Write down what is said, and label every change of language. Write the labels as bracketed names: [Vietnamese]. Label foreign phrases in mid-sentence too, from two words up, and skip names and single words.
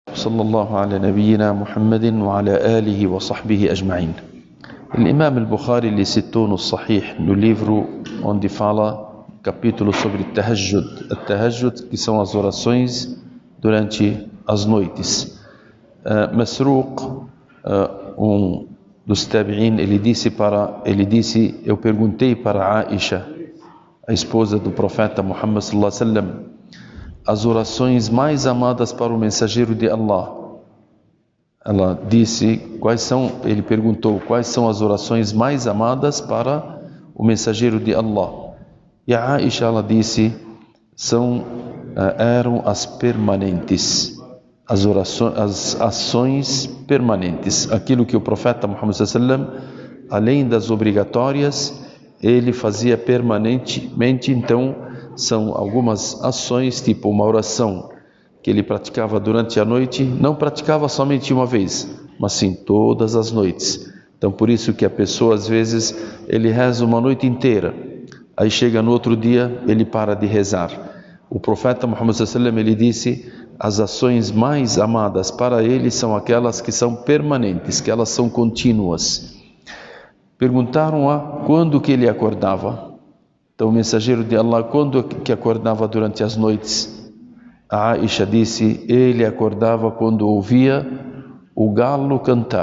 [Arabic] وصلى الله على نبينا محمد وعلى آله وصحبه أجمعين. [Portuguese] Imam al-Bukhari ele citou no Sahih, no livro onde fala capítulo sobre Tahajjud. Tahajjud, que são as orações durante as noites. Masruq, dos tabi'in, ele disse, eu perguntei para Aisha, a esposa do profeta Muhammad [Arabic] صلى الله عليه وسلم, [Portuguese] as orações mais amadas para o mensageiro de Allah. Ela disse, ele perguntou, quais são as orações mais amadas para o mensageiro de Allah? E a Aisha, ela disse, eram as permanentes, as ações permanentes, aquilo que o profeta Muhammad [Arabic] صلى الله عليه وسلم, [Portuguese] além das obrigatórias, ele fazia permanentemente. Então são algumas ações, tipo uma oração que ele praticava durante a noite, não praticava somente uma vez, mas sim todas as noites. Então por isso que a pessoa às vezes ele reza uma noite inteira, aí chega no outro dia ele para de rezar. O profeta Muhammad [Arabic] صلى الله عليه وسلم, [Portuguese] ele disse, as ações mais amadas para ele são aquelas que são permanentes, que elas são contínuas. Perguntaram quando que ele acordava. Então o mensageiro de Allah, quando que acordava durante as noites? A Aisha disse, ele acordava quando ouvia o galo cantar.